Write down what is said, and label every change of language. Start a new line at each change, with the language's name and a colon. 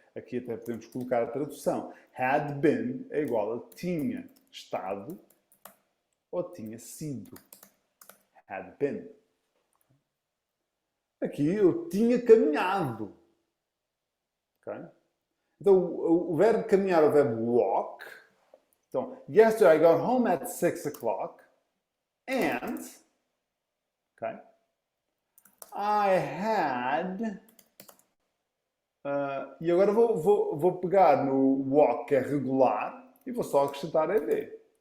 Portuguese: Aqui até podemos colocar a tradução. Had been é igual a tinha estado ou tinha sido. Had been. Aqui eu tinha caminhado. Okay? Então, o verbo caminhar é o verbo walk.
English: Então, yesterday I got home at 6 o'clock and okay, I had
Portuguese: E agora vou pegar no walk, que é regular, e vou só acrescentar ed.